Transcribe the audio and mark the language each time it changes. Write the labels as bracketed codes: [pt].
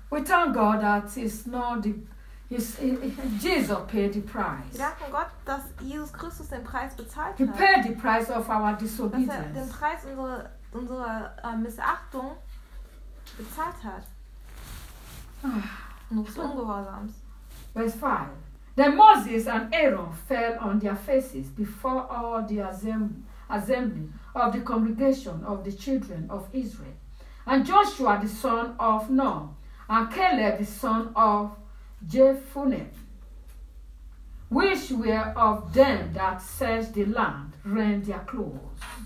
[en] We thank God that it's not the Jesus paid the price. [de] Wir danken Gott, dass Jesus Christus den Preis bezahlt hat. [en] He paid the price of our disobedience. [de] Dass er den Preis unserer Missachtung bezahlt hat. Nur des Ungehorsams. [en] Verse 5. Then Moses and Aaron fell on their faces before all the assembly of the congregation of the children of Israel. And Joshua the son of Nun, and Caleb the son of Jephunneh, which were of them that searched the land, rent their clothes.